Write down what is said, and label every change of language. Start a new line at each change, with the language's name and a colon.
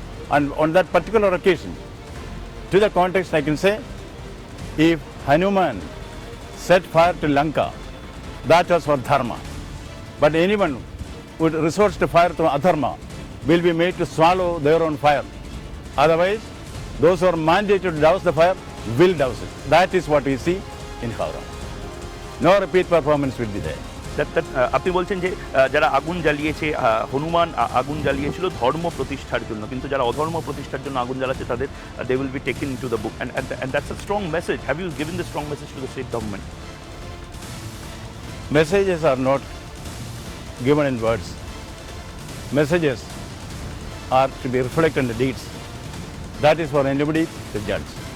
English: And on that particular occasion, to the context I can say, if Hanuman set fire to Lanka, that was for dharma. But anyone who resorts to fire to adharma will be made to swallow their own fire. Otherwise, those who are mandated to douse the fire will douse it. That is what we see in Howrah. No repeat performance will be there.
Bangla: আপনি বলছেন যে যারা আগুন জ্বালিয়েছে হনুমান আগুন জ্বালিয়েছিল ধর্ম প্রতিষ্ঠার জন্য, কিন্তু যারা অধর্ম প্রতিষ্ঠার জন্য আগুন জ্বালাচ্ছে তাদের
English: they will be taken into the book, and that's a strong message. Have you given the strong message to the state government? Messages are not given in words. Messages are to be reflected in the deeds. That is for anybody to judge.